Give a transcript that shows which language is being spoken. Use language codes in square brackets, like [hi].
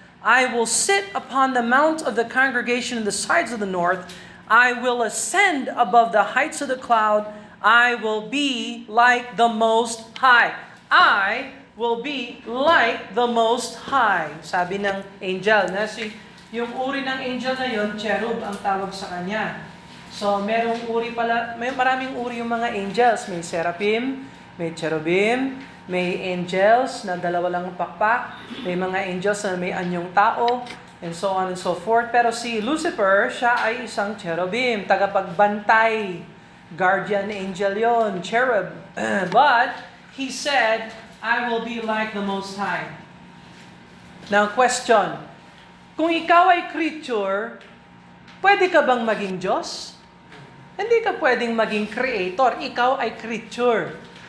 [en] I will sit upon the mount of the congregation in the sides of the north. I will ascend above the heights of the cloud. I will be like the Most High. I will be like the Most High. [tl] Sabi ng angel. Yung uri ng angel na yon, cherub ang tawag sa kanya. So, merong uri pala, may maraming uri yung mga angels. May seraphim, may cherubim, may angels na dalawa lang ang pakpak, may mga angels na may anyong tao, and so on and so forth. Pero si Lucifer, siya ay isang cherubim, tagapagbantay. Guardian angel yon, cherub. [en] But, he said, I will be like the Most High. Now, question. [tl] Kung ikaw ay creature, pwede ka bang maging Diyos? Hindi ka pwedeng maging creator. Ikaw ay creature.